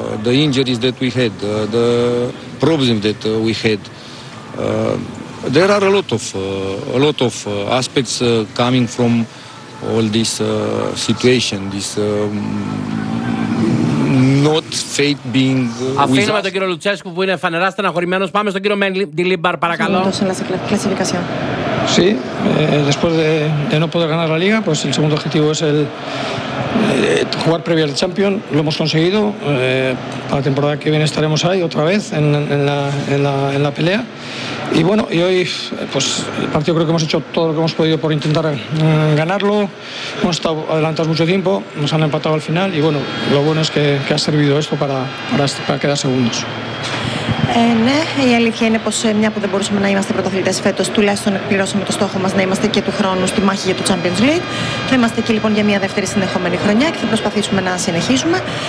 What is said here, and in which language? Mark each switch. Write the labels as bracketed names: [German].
[English] The injuries that we had, the problems that we had. There are a lot of aspects coming from all this situation, this not fate being with [Greek] Αφήνουμε τον κύριο Λουτσέσκου που είναι φανερά στεναχωρημένος. Πάμε στον κύριο Μεντιλίμπαρ, παρακαλώ. [Spanish] Sí, después de no poder ganar la Liga, pues el segundo objetivo es el jugar previa al Champions. Lo hemos conseguido. Para la temporada que viene estaremos ahí otra vez en la pelea. Y bueno, y hoy, pues el partido creo que hemos hecho todo lo que hemos podido por intentar ganarlo. Hemos estado adelantados mucho tiempo, nos han empatado al final. Y bueno, lo bueno es que ha servido esto para quedar segundos. [Greek] Ναι, η αλήθεια είναι πως μια που δεν μπορούσαμε να είμαστε πρωταθλητές φέτος, τουλάχιστον εκπληρώσαμε το στόχο μας να είμαστε και του χρόνου στη μάχη για το Champions League. Θα είμαστε εκεί λοιπόν για μια δεύτερη συνεχόμενη χρονιά και θα προσπαθήσουμε να συνεχίσουμε.